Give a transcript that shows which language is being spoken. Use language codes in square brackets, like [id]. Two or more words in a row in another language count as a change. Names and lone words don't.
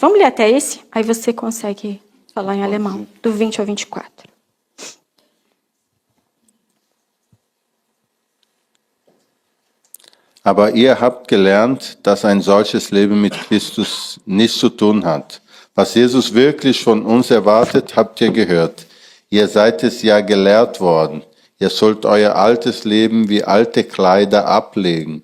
[pt] Vamos ler até esse? Aí você consegue falar em alemão, do 20 ao 24. [de] Aber ihr habt gelernt, dass ein solches Leben mit Christus nichts zu tun hat. Was Jesus wirklich von uns erwartet, habt ihr gehört. Ihr seid es ja gelehrt worden. Ihr sollt euer altes Leben wie alte Kleider ablegen.